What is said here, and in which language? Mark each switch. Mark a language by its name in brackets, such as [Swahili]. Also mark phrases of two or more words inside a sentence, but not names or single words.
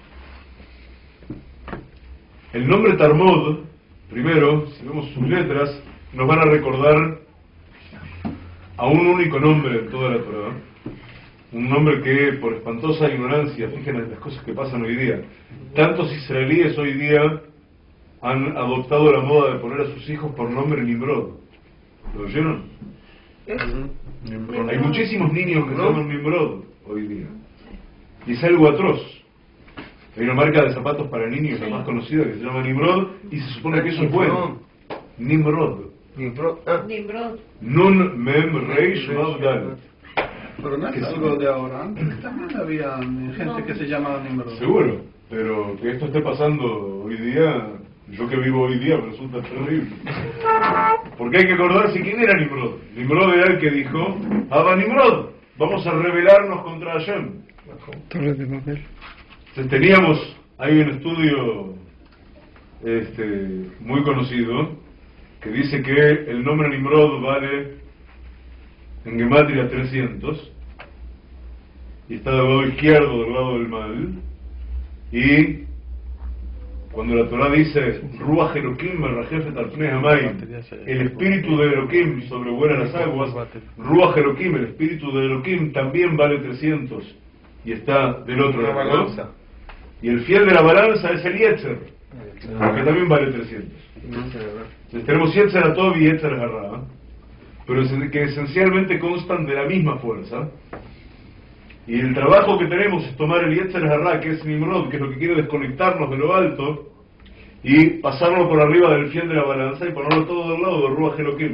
[Spanish] El nombre Tarmod, primero, si vemos sus letras, nos van a recordar a un único nombre en toda la Torah, un nombre que por espantosa ignorancia, fíjense las cosas que pasan hoy día, tantos israelíes hoy día han adoptado la moda de poner a sus hijos por nombre Nimrod. ¿Lo oyeron? Hay muchísimos niños que se llaman Nimrod hoy día, y es algo atroz. Hay una marca de zapatos para niños, la más conocida, que se llama Nimrod, y se supone que eso es bueno. Nimrod. Nimrod. [Hebrew] נון מם ריש וו דלת. [Spanish] Pero no es algo de ahora. Antes también había gente que se llamaba Nimrod. Seguro, pero que esto esté pasando hoy día, yo que vivo hoy día me resulta terrible. Porque hay que acordarse quién era Nimrod. Nimrod era el que dijo, Abba Nimrod, vamos a rebelarnos contra Hashem. Torre de Babel. Entonces teníamos, hay un estudio muy conocido, que dice que el nombre Nimrod vale en Gematria 300 y está del lado izquierdo, del lado del mal, y cuando la Torah dice [Hebrew] רוח אלוקים מרחפת על פני המים, [Spanish] el espíritu de Elokim sobrevuela las aguas, [Hebrew] רוח אלוקים, [Spanish] el espíritu de Elokim también vale 300 y está del otro lado, y el fiel de la balanza es el Yetzer, que también vale 300. Entonces tenemos [Hebrew] יצר הטוב [Spanish] y [Hebrew] יצר הרע, [Spanish] pero que esencialmente constan de la misma fuerza, y el trabajo que tenemos es tomar el [Hebrew] יצר הרע, [Spanish] que es Nimrod, que es lo que quiere desconectarnos de lo alto, y pasarlo por arriba del fiel de la balanza y ponerlo todo del lado de [Hebrew] רוח אלוקים.